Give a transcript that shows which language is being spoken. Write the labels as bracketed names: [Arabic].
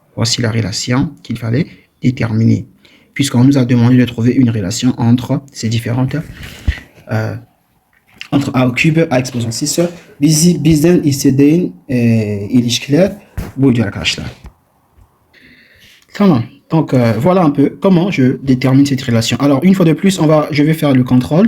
[French] Voici la relation qu'il fallait déterminer. Puisqu'on nous a demandé de trouver une relation entre ces différentes... entre A au cube, A exposant 6, [Turkish] bizden istediğin ilişkiler buydu arkadaşlar. Tamam. [French] Donc voilà un peu comment je détermine cette relation. Alors une fois de plus, je vais faire le contrôle.